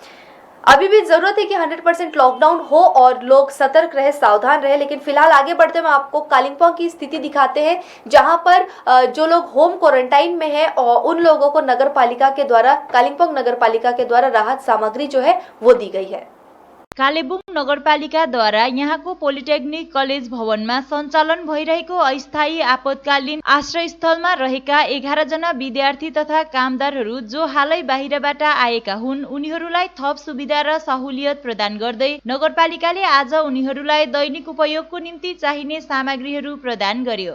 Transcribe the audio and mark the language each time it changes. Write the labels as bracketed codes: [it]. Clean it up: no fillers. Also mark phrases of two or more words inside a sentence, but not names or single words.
[hi] अभी भी जरूरत है कि 100% लॉकडाउन हो और लोग सतर्क रहे, सावधान रहे। लेकिन फिलहाल आगे बढ़ते हम आपको कालिम्पोंग की स्थिति दिखाते हैं, जहां पर जो लोग [en] home quarantine [hi] में हैं और उन लोगों को नगरपालिका के द्वारा, कालिम्पोंग नगरपालिका के द्वारा राहत सामग्री जो है वो दी गई है। [ne] कालेबुङ नगरपालिकाद्वारा यहाँको [en] polytechnic college [ne] भवनमा सञ्चालन भइरहेको अस्थायी आपतकालीन आश्रयस्थलमा रहेका 11 जना विद्यार्थी तथा कामदारहरू जो हालै बाहिरबाट आएका हुन्, उनीहरूलाई थप सुविधा र सहुलियत प्रदान गर्दै नगरपालिकाले आज उनीहरूलाई दैनिक उपयोगको निम्ति चाहिने सामग्रीहरू प्रदान गर्यो।